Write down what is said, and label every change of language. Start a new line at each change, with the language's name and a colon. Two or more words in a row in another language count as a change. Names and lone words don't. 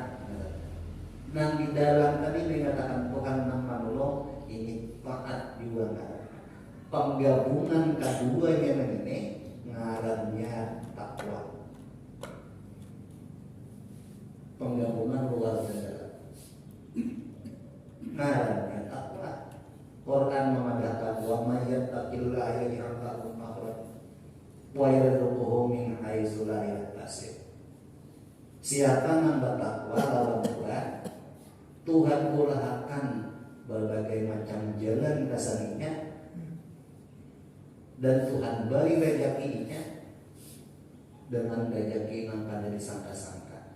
Banjar: Nang di dalam tadi mengatakan Tuhan nama Allah ini taat juga ngaran. Penggabungan keduanya ini ngarannya takwa. Penggabungan luar dan dalam ngarannya takwa. Quran memadahkan
Arabic: ومن يتق الله يجعل له مخرجا ويرزقه من حيث لا يحتسب.
Banjar: Siapa yang bertakwa lawan Tuhan, Tuhan mulakan berbagai macam jalan dasarnya dan Tuhan beri rezekinya dengan rezeki yang pada disangka-sangka.